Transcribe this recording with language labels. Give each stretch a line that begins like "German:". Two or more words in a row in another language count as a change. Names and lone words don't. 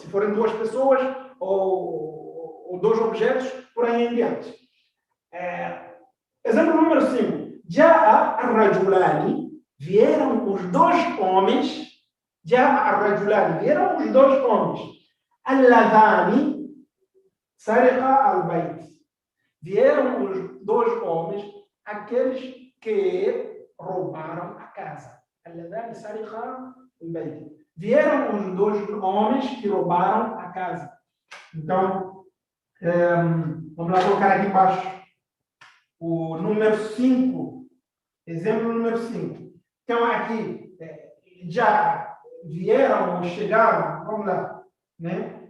Portuguese: Se forem duas pessoas ou dois objetos, por aí em diante. Exemplo número 5.
Arabic: جاء الرجلان,
Portuguese: vieram os dois homens.
Arabic: جاء الرجلان,
Portuguese: vieram os dois homens.
Arabic: اللذان سرقا البيت,
Portuguese: vieram os dois homens, aqueles que roubaram a casa.
Arabic: اللذان سرقا البيت,
Portuguese: vieram os dois homens que roubaram a casa. Então, vamos lá colocar aqui embaixo o número 5. Exemplo número 5. Então, aqui, já vieram ou chegaram, vamos lá, né?